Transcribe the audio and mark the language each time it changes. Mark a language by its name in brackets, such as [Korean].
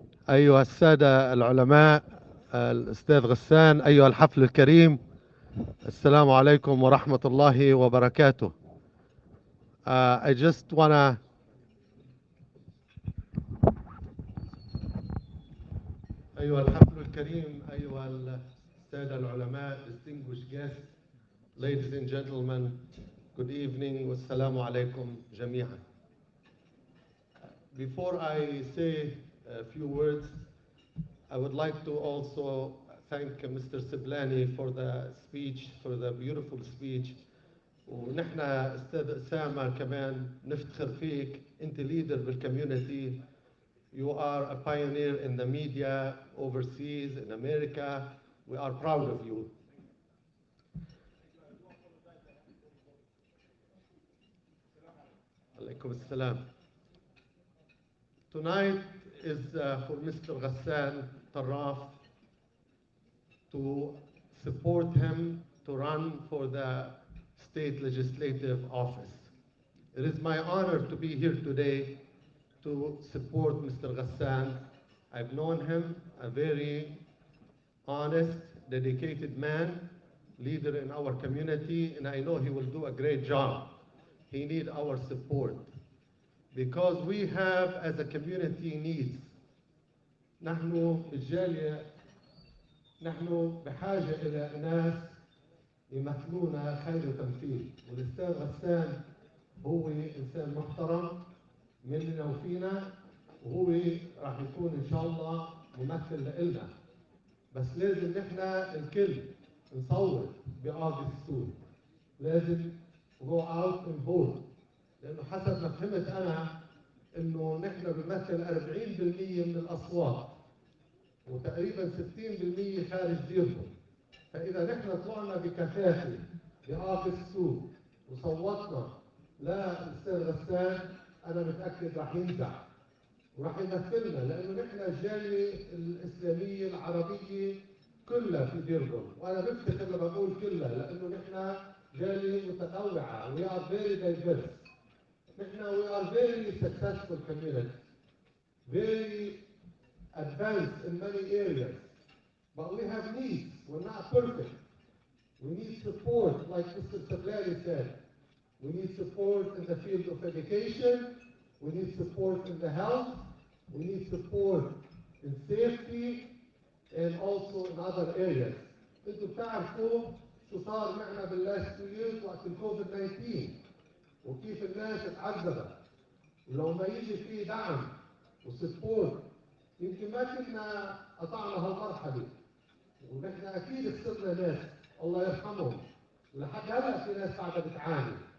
[Arabic] أيها السادة العلماء الأستاذ غسان أيها الحفل الكريم السلام عليكم ورحمة الله وبركاته. [English] I just wanna [Arabic] أيها الحفل الكريم أيها السادة العلماء [English] distinguished guests, ladies and gentlemen, good evening [Arabic] والسلام عليكم جميعا. [English] Before I say a few words, I would like to also thank Mr. Siblani for the speech, for the beautiful speech. [Arabic] ونحن أستاذ أسامة كمان نفتخر فيك. أنت [English] leader بالcommunity. You are a pioneer in the media overseas in America. We are proud of you. Alaikum assalam. Tonight is for Mr. Gus Tarraf to support him to run for the state legislative office. It is my honor to be here today to support Mr. Ghassan. I've known him, a very honest, dedicated man, leader in our community, and I know he will do a great job. He needs our support because we have, as a community, needs. [Arabic] نحن الجالية نحن بحاجة إلى ناس يمثلونا خير تمثيل، والأستاذ غسان هو إنسان محترم مننا وفينا، وهو راح يكون إن شاء الله ممثل لنا. بس لازم نحن الكل نصوت بأوغست 2، لازم [English] go out and vote، [Arabic] لأنه حسب ما فهمت أنا إنه نحن بنمثل 40% من الأصوات وتقريبا 60% خارج ديرهم. فإذا نحن طلعنا بكثافة بأوغست 2 وصوتنا للأستاذ غسان، أنا متأكد راح ينزع وراح يمثلنا، لأنه نحن الجالية الإسلامية العربية كلها في ديربون، وأنا بفتخر لما بقول كلها لأنه نحن جالية متنوعة. [English] We are very diverse. نحن we are very successful community, very advanced in many areas, but we have needs. We're not perfect. We need support, like Mr. Sablani said. We need support in the field of education. We need support in the health. We need support in safety and also in other areas. [Arabic] انتم بتعرفوا شو صار معنا باللاست 2 years وقت الكوفيد 19 وكيف الناس اتعذبت، ولو ما يجي في دعم وسبورت يمكن ما كنا قطعنا هالمرحله، ونحن اكيد خسرنا ناس الله يرحمهم، ولحد هلا في ناس قاعده بتعاني.